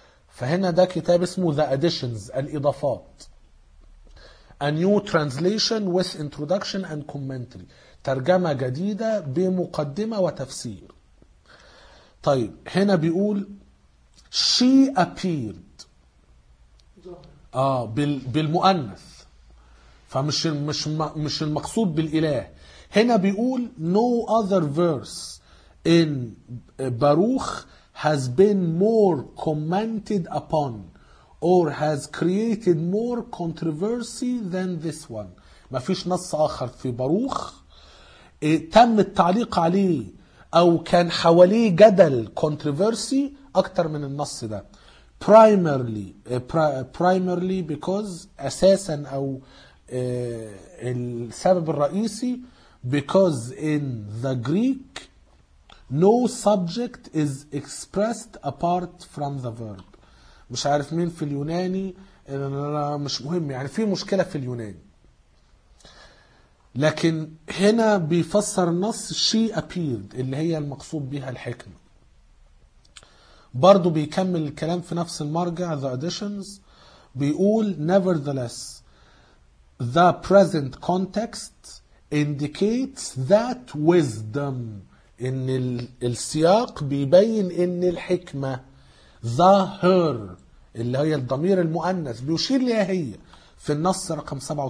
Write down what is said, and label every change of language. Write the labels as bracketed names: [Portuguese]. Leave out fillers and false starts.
[Arabic] فهنا ده كتاب اسمه The Additions، الاضافات، A New Translation with Introduction and Commentary، ترجمة جديدة بمقدمة وتفسير. طيب هنا بيقول [English] She appeared [Arabic] بالمؤنث، فمش مش مش المقصود بالإله. هنا بيقول [English] no other verse in Baruch has been more commented upon or has created more controversy than this one. [Arabic] ما فيش نص آخر في باروخ تم التعليق عليه أو كان حواليه جدل controversy أكتر من النص ده. [English] primarily because [Arabic] أساسا أو السبب الرئيسي [English] because in the Greek no subject is expressed apart from the verb. [Arabic] مش عارف مين في اليوناني، مش مهم يعني، في مشكلة في اليوناني. لكن هنا بيفسر النص [English] she appeared [Arabic] اللي هي المقصود بها الحكمة. برضو بيكمل الكلام في نفس المرجع the additions، بيقول [English] nevertheless the present context indicates that wisdom، [Arabic] ان السياق بيبين ان الحكمة [English] the her [Arabic] اللي هي الضمير المؤنث بيشير ليها هي في النص رقم 37،